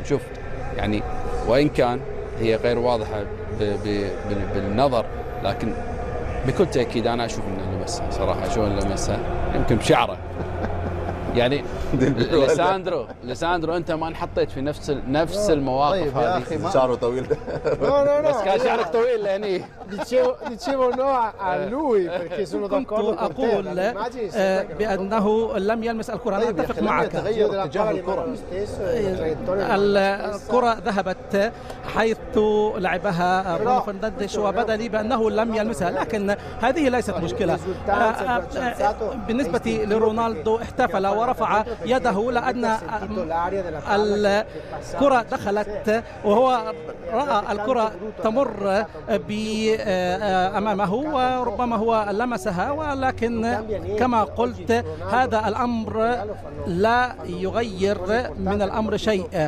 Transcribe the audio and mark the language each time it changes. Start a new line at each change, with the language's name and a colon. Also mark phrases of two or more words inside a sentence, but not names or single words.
Arabic: شوف وان كان هي غير واضحه بالنظر، لكن بكل تاكيد انا اشوف انه لمسها صراحه. شو لمسها؟ يمكن بشعره. ليساندرو انت ما انحطيت في نفس المواقف هذه. شعره طويل ده. بس كان شعرك طويل يعني.
Italian: Dicevo no a lui perché sono d'accordo con te.
Arabic: أقول بأنه لم يلمس الكرة. أنا أتفق معك. الكرة ذهبت حيث لعبها برونو فرنانديز وبدا لي بأنه لم يلمسها، لكن هذه ليست مشكلة. بالنسبة لرونالدو احتفل ورفع يده لأن الكرة دخلت وهو رأى الكرة تمر أمامه وربما هو لمسها، ولكن كما قلت هذا الأمر لا يغير من الأمر شيء.